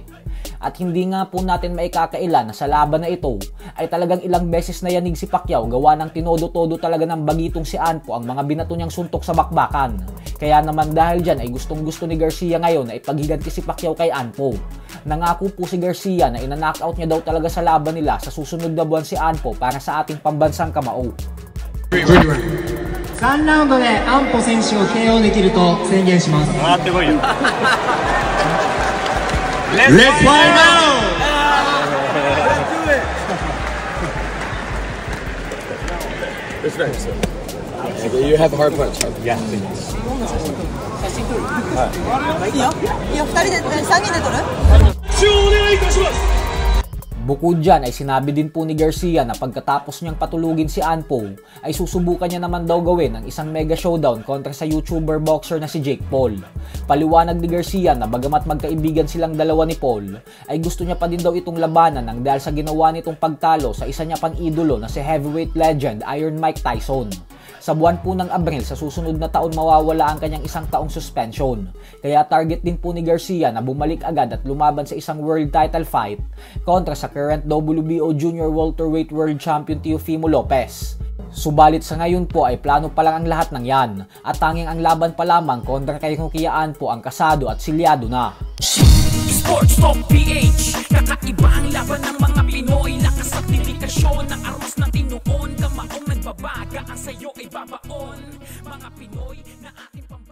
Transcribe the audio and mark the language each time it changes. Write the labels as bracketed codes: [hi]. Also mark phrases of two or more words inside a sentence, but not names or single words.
[tl] At hindi nga po natin maikakaila na sa laban na ito ay talagang ilang beses na yanig si Pacquiao gawa ng tinodo-todo talaga ng bagitong si Anpo ang mga binato niyang suntok sa bakbakan. Kaya naman dahil dyan ay gustong-gusto ni Garcia ngayon na ipaghiganti si Pacquiao kay Anpo. Nangako po si Garcia na ina-knockout niya daw talaga sa laban nila sa susunod na buwan si Anpo para sa ating pambansang kamao. [ja] 3 ラウンドで安保選手を KO できると宣言します。回ってこいよ。 [en] Let's find out! Let's do it! Respect. You have a hard punch. Yeah, please. [ja] いいよ。いいよ。2人で3人で取る？ [tl] Bukod dyan ay sinabi din po ni Garcia na pagkatapos niyang patulugin si Anpo ay susubukan niya naman daw gawin ang isang [en] mega showdown [tl] kontra sa [en] YouTuber boxer [tl] na si Jake Paul. Paliwanag ni Garcia na bagamat magkaibigan silang dalawa ni Paul ay gusto niya pa din daw itong labanan nang dahil sa ginawa nitong pagtalo sa isa niya pang idolo na si [en] heavyweight legend [tl] Iron Mike Tyson. Sa buwan po ng Abril sa susunod na taon mawawala ang kanyang isang taong suspension. Kaya target din po ni Garcia na bumalik agad at lumaban sa isang [en] world title fight [tl] kontra sa current WBO Junior Welterweight World Champion Teofimo Lopez. Subalit sa ngayon po ay plano pa lang ang lahat ng yan at tanging ang laban pa lamang kontra kay Rukia Anpo ang kasado at silyado na. Sports Talk PH, kakaiba ang laban ng mga Pinoy, lakas at dedikasyon ng armas ng tinuon, kamaong nagbabaga ang sayo ay babaon, mga Pinoy na ating